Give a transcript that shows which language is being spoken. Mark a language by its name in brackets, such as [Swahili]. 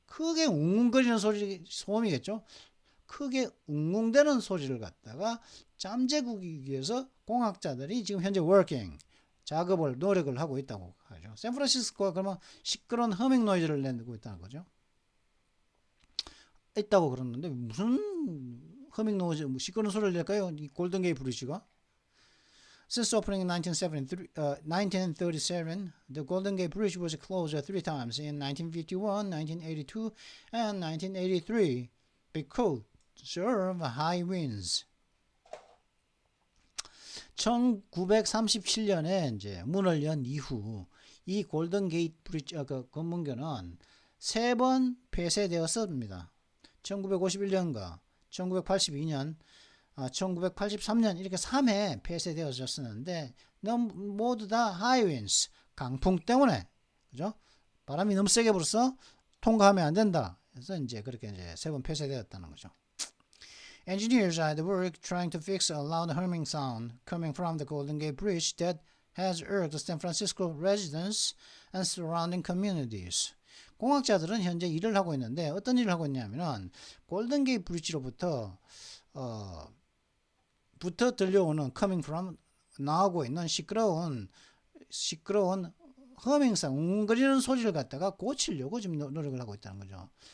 [Korean] 크게 웅웅거리는 소음이겠죠. 크게 웅웅대는 소리를 갖다가 잠재우기 위해서 공학자들이 지금 현재 working 노력을 하고 있다고 하죠. 샌프란시스코가 그러면 시끄러운 허밍 노이즈를 내고 있다는 거죠. 있다고 그러는데 무슨 허밍 노이즈, 시끄러운 소리를 낼까요? 이 골든게이트 브리지가 [English] Since opening in 1937, the Golden Gate Bridge was closed 3 times in 1951, 1982, and 1983 because of high winds. [Korean] 1937년에 이제 문을 연 이후 이 골든 게이트 브리지 검문교는 3번 폐쇄되었습니다. 1951년과 1982년, 1983년 이렇게 3회 폐쇄되어졌었는데 모두 다 하이윈스 강풍 때문에 그죠? 바람이 너무 세게 불어서 통과하면 안 된다. 그래서 이제 그렇게 이제 3번 폐쇄되었다는 거죠. [English] Engineers are at work trying to fix a loud humming sound coming from the Golden Gate Bridge that has irked San Francisco residents and surrounding communities. [Korean] 공학자들은 현재 일을 하고 있는데 어떤 일을 하고 있냐면은 골든게이트 브릿지로부터 들려오는 [English] coming from [Korean] 나오고 있는 시끄러운 허밍성 웅거리는 소리를 갖다가 고치려고 지금 노력을 하고 있다는 거죠.